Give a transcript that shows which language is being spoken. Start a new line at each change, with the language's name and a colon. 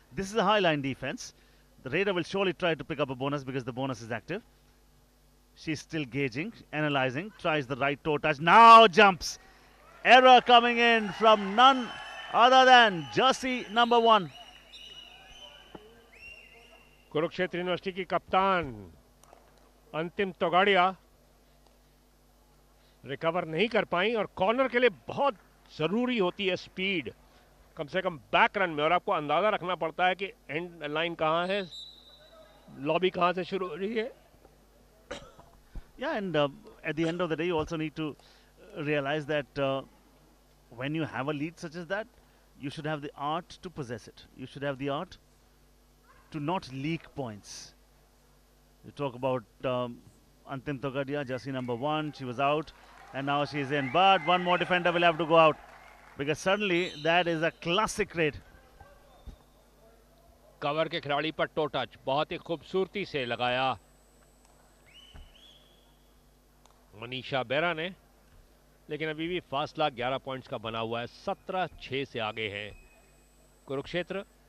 English: This is a high line defense. The Raider will surely try to pick up a bonus because the bonus is active. She's still gauging, analyzing, tries the right toe touch. Now jumps. Error coming in from none other than jersey number 1.
Hindi: Kurukshetra university की कप्तान अंतिम तोगाड़िया recover नहीं कर पाई और corner के लिए बहुत ज़रूरी होती है स्पीड, कम से कम बैक रन में, और आपको अंदाज़ा रखना पड़ता है कि एंड लाइन कहाँ है, लॉबी कहाँ से शुरू हो रही है.
English: Yeah, and at the end of the day, you also need to realize that when you have a lead such as that, you should have the art to possess it. You should have the art to not leak points. You talk about Antim Togadia, jersey number 1, she was out, and now she's in. But one more defender will have to go out, because suddenly that is a classic raid.
Hindi: Cover के खिलाड़ी पर to touch बहुत ही खूबसूरती से लगाया मनीषा बेरा ने, लेकिन अभी भी फासला 11 पॉइंट्स का बना हुआ है. 17-6 से आगे हैं कुरुक्षेत्र.